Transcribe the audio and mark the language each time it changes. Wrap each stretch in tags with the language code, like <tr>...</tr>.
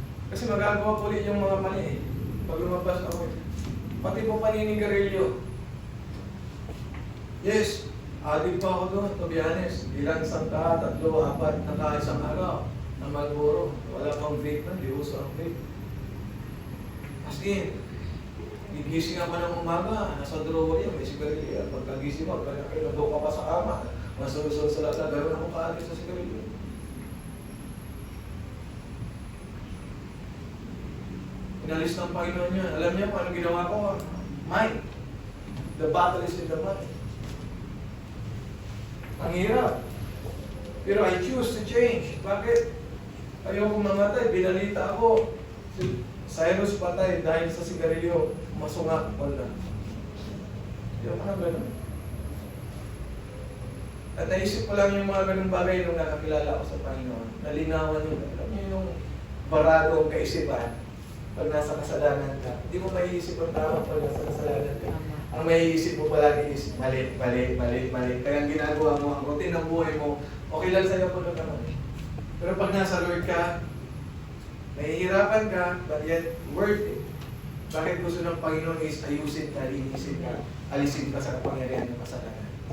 <tl>Kasi magagawa ko ulit yung mga mali eh. Pag lumabas ako, pati po paninigarilyo.</tl> <en>Yes,</en> <tl>adik pa ako doon,</tl> <en>to be honest.</en> <tl>Ilang isang tatlo, apat na isang araw na Marlboro. Wala pang vape na, di uso ang vape. As in, gigising ako ng umaga, nasa drawer yan, may sigarilyo. At pagkagising mo, nandun ka pa sa kama, masulusol sa lahat, gano'n ako kaalis sa sigarilyo. Inalis ng Panginoon niya. Alam niya kung ano ginawa ko? Mind.</tl> <en>The battle is in the mind.</en> <tl>Ang hirap. Pero</tl> <en>I choose to change.</en> <tl>Bakit? Ayoko mamatay. Binalita ako. Si Cyrus patay dahil sa sigarilyo. Masungak. Wala. Ayoko na gano'n. At naisip ko lang yung mga ganung bagay nung nakakilala ko sa Panginoon. Nalinawan yun. Alam niyo yung barado ang kaisipan. Pag nasa kasalanan ka, hindi mo maiisip ang tama pag nasa kasalanan ka. Ang maiisip mo palagi is mali. Kaya ang ginagawa mo, ang routine ng buhay mo, okay lang sa'yo kung naman. Pero pag nasa Lord ka, Nahihirapan ka,</tl> <en>but yet worth it.</en> <tl>Bakit gusto ng Panginoon is ayusin ka, linisin ka, alisin ka sa kapangyarihan ng kasalanan.</tl>